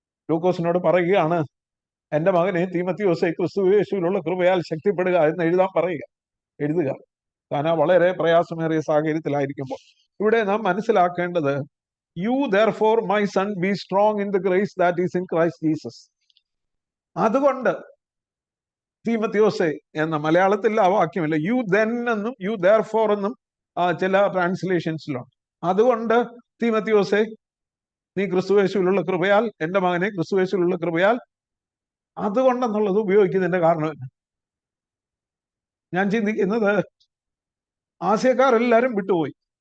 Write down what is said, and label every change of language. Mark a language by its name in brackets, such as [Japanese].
[Malayalam] ലൂക്കോസിനോട് പറയുകയാണ്, എന്റെ മകനെ തീമത്തിയോസേ, ക്രിസ്തുയേശുവിലുള്ള കൃപയാൽ ശക്തിപ്പെടുക എന്ന് എഴുതുക. കാരണം വളരെ പ്രയാസമേറിയ സാഹചര്യത്തിലായിരിക്കുമ്പോൾ. ഇവിടെ നാം മനസ്സിലാക്കേണ്ടത്, [English] You therefore my son be strong in the grace that is in Christ Jesus. [Malayalam] അതുകൊണ്ട് തീമത്തിയോസേ എന്ന മലയാളത്തിൽ ആ വാക്യമില്ല, [English] you then [Malayalam] എന്നും [English] you therefore [Malayalam] എന്നും ചില ട്രാൻസ്ലേഷൻസിലുണ്ട്. അതുകൊണ്ട് തീമത്തിയോസേ, നീ ക്രിസ്തുയേശുവിലുള്ള കൃപയാൽ, എന്റെ മകനെ ക്രിസ്തുയേശുവിലുള്ള കൃപയാൽ, അതുകൊണ്ടെന്നുള്ളത് ഉപയോഗിക്കുന്നതിന്റെ കാരണം ഞാൻ ചിന്തിക്കുന്നത്, ആസ്യക്കാരെല്ലാരും വിട്ടുപോയി.